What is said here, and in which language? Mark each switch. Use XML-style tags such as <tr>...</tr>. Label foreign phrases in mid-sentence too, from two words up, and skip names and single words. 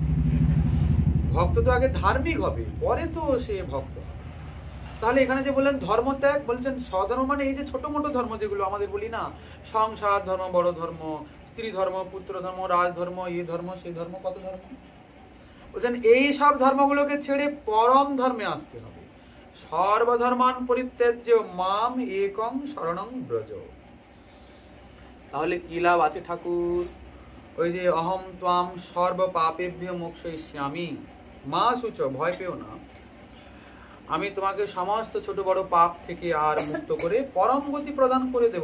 <bn>ভক্ত তো আগে ধার্মিক হবে, পরে তো সে ভক্ত হবে। তাহলে এখানে যে বললেন ধর্ম ত্যাগ, বলছেন স্বধর্ম মানে এই যে ছোট মোটো ধর্ম যেগুলো আমাদের বলি না, সংসার ধর্ম, বড় ধর্ম, স্ত্রী ধর্ম, পুত্র ধর্ম, রাজধর্ম, এই ধর্ম সেই ধর্ম, কত ধর্ম। বলছেন এই সব ধর্মগুলোকে ছেড়ে পরম ধর্মে আসতে হবে।</bn> <sa>সর্বধর্মান পরিত্যাজ্য মাম একং শরণং ব্রজ।</sa> <bn>তাহলে কি লাভ আছে ঠাকুর? ওই যে</bn> <sa>অহম ত্বাম সর্ব পাপেভ্য মোক্ষয়িষ্যামি মা শুচ,</sa> <bn>ভয় পেও না, আমি তোমাকে সমস্ত ছোট বড় পাপ থেকে আর মুক্ত করে পরম গতি প্রদান করে দেবো।</bn>